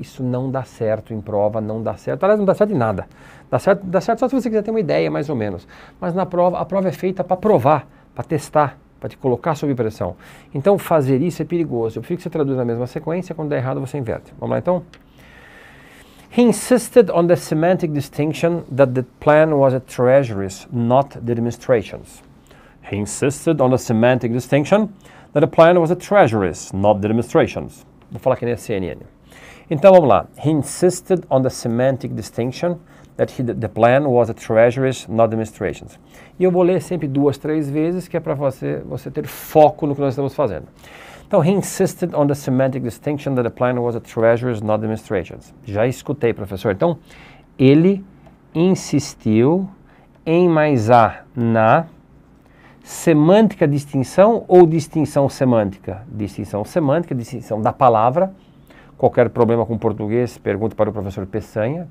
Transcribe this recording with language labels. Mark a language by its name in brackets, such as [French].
[Portuguese] Isso não dá certo em prova, não dá certo. Aliás, não dá certo em nada. Dá certo só se você quiser ter uma ideia, mais ou menos. Mas na prova, a prova é feita para provar, para testar, para te colocar sob pressão. Então, fazer isso é perigoso. Eu prefiro que você traduza na mesma sequência, quando der errado, você inverte. Vamos lá, então? [English] He insisted on the semantic distinction that the plan was a treasury's, not the administration's. He insisted on the semantic distinction that the plan was a treasury's, not the administration's. Vou falar que nem a CNN. Então vamos lá. He insisted on the semantic distinction that the plan was a treasury's, not the administration's. [Portuguese] E eu vou ler sempre 2, 3 vezes, que é para você ter foco no que nós estamos fazendo. [English] Então, he insisted on the semantic distinction that the plan was a treasury's, not the administration's. [Portuguese] Já escutei, professor. Então, ele insistiu em mais a na semântica distinção ou distinção semântica? Distinção semântica, distinção da palavra. Qualquer problema com português, pergunta para o professor Peçanha.